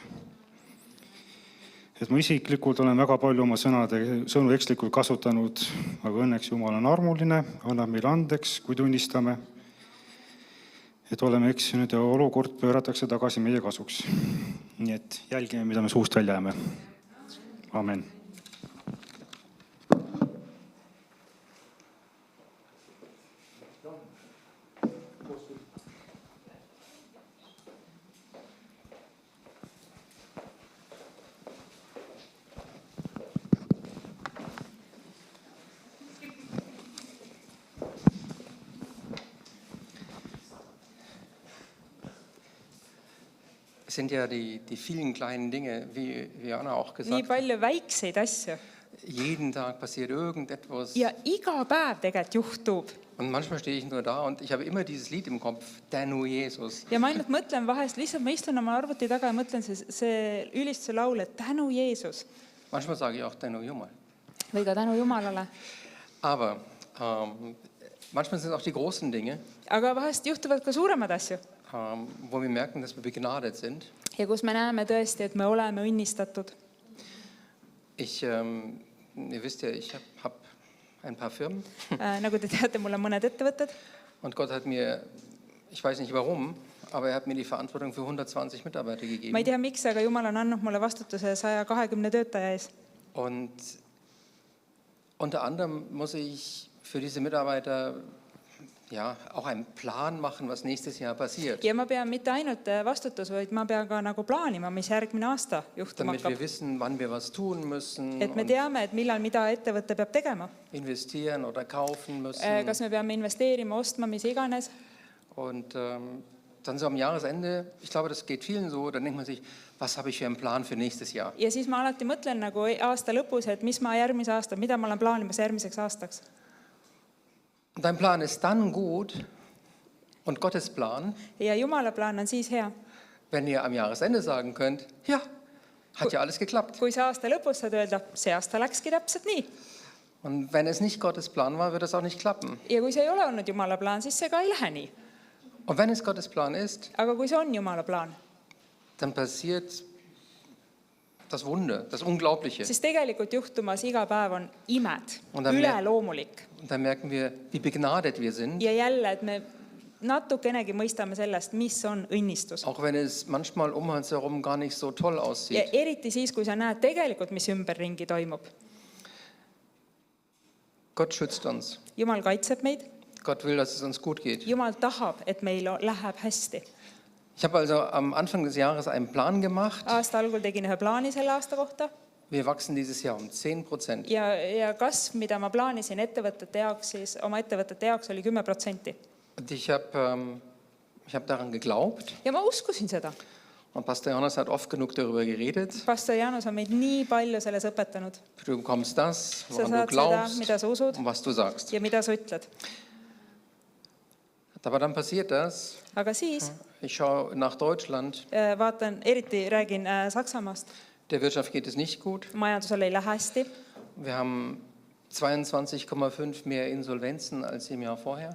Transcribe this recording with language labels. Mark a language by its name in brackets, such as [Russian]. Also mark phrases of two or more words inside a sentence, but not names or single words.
[Estonian] Et ma isiklikult olen väga palju oma sõnu ekslikult kasutanud, aga õnneks Jumal on armuline, annab meile andeks, kui tunnistame, et oleme eksinud ja olukord pööratakse tagasi meie kasuks. Nii et jälgime, mida me suust välja jääme. Amen. [German] Sind ja die vielen kleinen Dinge, wie Anna auch gesagt [Estonian] nii palju väikseid asju. [German] Jeden Tag passiert irgendetwas. [Estonian] Ja iga päev tegelikult juhtub. [German] Und manchmal stehe ich nur da und ich habe immer dieses Lied im Kopf, [Estonian] Tänu Jesus. Ja ma ainult mõtlen vahest, lihtsalt ma istun oma arvuti taga ja mõtlen see ülistuse laul, et Tänu Jeesus. [German] Manchmal sage ich auch [Estonian] Tänu Jumal. Või ka Tänu Jumalale. [German] Aber manchmal sind es auch die großen Dinge. [Estonian] Aga vahest juhtuvad ka suuremad asju. [German] Wo wir merken, dass wir begnadet sind. [Estonian] Ja kus me näeme tõesti, et me oleme õnnistatud. [German] Ihr wisst ja, ich habe ein paar Firmen. [Estonian] Nagu te teate, mul on mõned ettevõtted. [German] Und Gott hat mir, ich weiß nicht warum, aber hat mir die Verantwortung für 120 Mitarbeiter gegeben. [Estonian] Ma ei tea miks, aga Jumal on andnud mulle vastutuse 120 töötaja ees. [German] Und unter anderem muss ich für diese Mitarbeiter ja, auch einen Plan machen, was nächstes Jahr passiert. [Estonian] ja ma pean mitte ainult vastutus, vaid ma pean ka nagu plaanima, mis järgmine aasta juhtuma [German] Damit wir [Estonian] hakkab. [German] wissen, wann wir was tun müssen [Estonian] Et me [German] und [Estonian] teame, et millal mida ettevõte peab tegema. [German] investieren oder kaufen müssen. [Estonian] Kas me peame investeerima, ostma, mis iganes. [German] Und dann so am Jahresende, ich glaube, das geht vielen so, dann denkt man sich, was habe ich für einen Plan für nächstes Jahr? [Estonian] Ja siis ma alati mõtlen nagu aasta lõpus, et mis ma järgmise aasta, mida ma olen plaanimas järgmiseks aastaks. [German] Und dein Plan ist dann gut und Gottes Plan, [Estonian] Ja Jumala plaan on siis hea, [German] wenn ihr am Jahresende sagen könnt, ja, hat ja alles geklappt. [Estonian] kui sa aasta lõpus saad öelda, see aasta läkski täpselt nii. [German] Und wenn es nicht Gottes Plan war, wird es auch nicht klappen. [Estonian] Ja kui see ei ole olnud Jumala plaan, siis see ka ei lähe nii. [German] Und wenn es Gottes Plan ist, [Estonian] Aga kui see on Jumala plaan, [German] dann passiert das Wunder, das Unglaubliche. [Estonian] siis tegelikult juhtumas iga päev on imed, On ta üleloomulik. [German] Und dann merken wir, wie begnadet wir sind, [Estonian] Ja jälle, et me natukenegi mõistame sellest, mis on õnnistus. [German] auch wenn es manchmal um uns herum gar nicht so toll [Estonian] Ja [German] aussieht. [Estonian] eriti siis, kui sa näed tegelikult, mis ümberringi toimub. [German] Gott schützt uns. [Estonian] Jumal kaitseb meid, [German] Gott will, dass es uns gut geht. [Estonian] Jumal tahab, et meil läheb hästi. [German] Ich habe also am Anfang des Jahres einen Plan gemacht. [Estonian] Aasta algul tegin ühe plaani selle aasta kohta [German] Wir wachsen dieses Jahr um 10%. [Estonian] ja kasv, mida ma plaanisin ettevõtete jaoks, siis oma ettevõtete jaoks oli 10%. [German] Und ich hab daran geglaubt. [Estonian] Ja ma uskusin seda. [German] Und Pastor Johannes hat oft genug darüber geredet. [Estonian] Pastor Jaanus on meid nii palju selles õpetanud. [German] Du bekommst das, [Estonian] Sa [German] woran du [Estonian] saad seda, [German] glaubst [Estonian] mida sa usud [German] und was du sagst. [Estonian] ja mida sa ütled. [German] Aber dann passiert das. [Estonian] Aga siis [German] Ich schaue nach Deutschland. [Estonian] vaatan, eriti räägin Saksamaast. [German] Der Wirtschaft geht es nicht gut. [Estonian] Majandusel ei lähe hästi. [German] Wir haben 22,5 mehr Insolvenzen als im Jahr vorher.